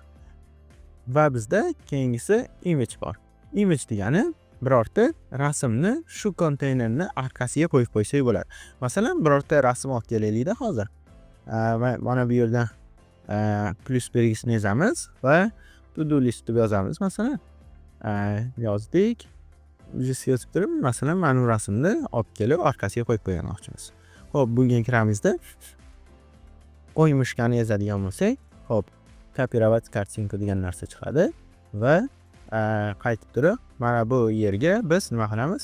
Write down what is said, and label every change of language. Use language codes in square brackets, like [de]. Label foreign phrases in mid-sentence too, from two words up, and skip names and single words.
[uz] Va bizda keyingisi image bor. Image degani birorta rasmni shu konteynerning orqasiga qo'yib qo'ysak bo'ladi. Masalan, birorta rasm olib kelaylik-da hozir. Mana bu yerdan plus belgisini yozamiz va [en] to-do list [uz] deb yozamiz. Masalan, yozdik. Yozib turib, masalan, mana bu rasmni olib kelib orqasiga qo'yib qo'ymoqchimiz. Xo'p, bunga kiramizda qo'ymishkani yozadigan bo'lsak, hop, [ru] копировать картинка [uz] degan narsa chiqadi va qaytib turib mana bu yerga biz nima qilamiz?